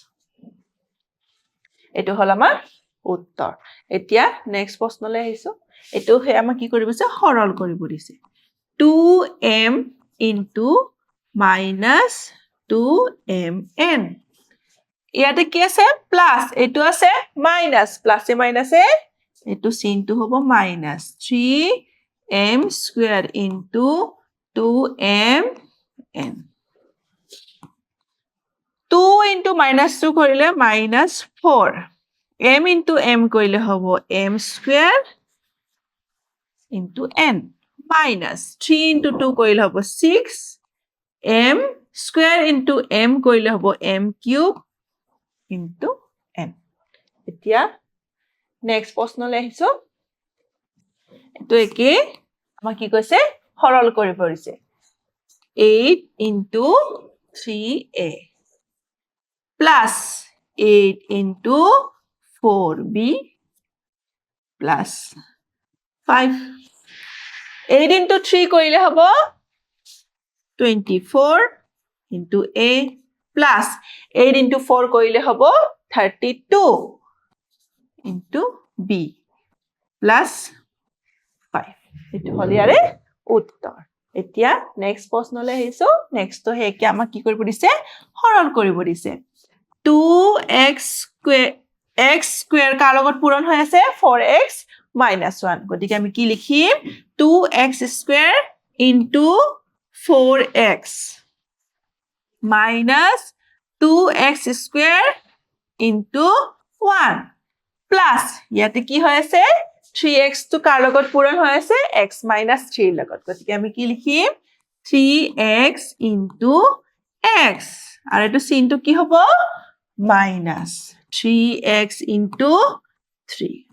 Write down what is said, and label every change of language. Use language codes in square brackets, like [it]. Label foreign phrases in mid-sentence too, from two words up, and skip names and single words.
[as] এইটো হল আমাৰ উত্তৰ এতিয়া নেক্সট প্ৰশ্নলৈ আহিছো এইটো হে আমাক কি কৰিব দিছে সৰল কৰিব দিছে [en] 2m into minus 2mn [as] ইয়াতে কি আছে প্লাস এইটো আছে মাইনাস প্লাসে মাইনাসে এইটো চিনটো হ'ব মাইনাস [en] 3m square into 2mn 2 into minus 2 কৰিলে minus 4 m into m [as] কৰিলে হ'ব [en] m square into n minus 3 into 2 [as] কৰিলে হ'ব [en] 6 m square [as] into m কৰিলে হ'ব [en] m cube into n [as] এতিয়া নেক্সট প্ৰশ্নলৈ আহিছো এটো একে আমাক কি কৈছে সৰল কৰিব দিছে [en] 8 into 3a plus 8 into 4b plus 5 8 into 3 [as] কৰিলে হ'ব [en] 24 into a plus 8 into 4 [as] কৰিলে হ'ব [en] 32 into b plus [as] 5 এইটো হল ইয়াৰে উত্তৰ এতিয়া নেক্সট প্ৰশ্নলৈ আহিছো নেক্সট হে কি আমাক কি কৰিব দিছে সৰল কৰিব দিছে [en] 2x square [as] কাৰ লগত পূৰণ হৈ আছে [en] 4x minus 1 [as] গতিকে আমি কি লিখিম [en] 2x square into 4x minus 2x square into 1 plus [as] ইয়াতে কি হৈ আছে 3x to কাৰ লগত পূৰণ হৈ আছে [en] x minus 3 [as] লগত গতিকে আমি কি লিখিম [en] 3x into x [as] আৰু এটো চিনটো কি হ'ব [en] minus 3x into 3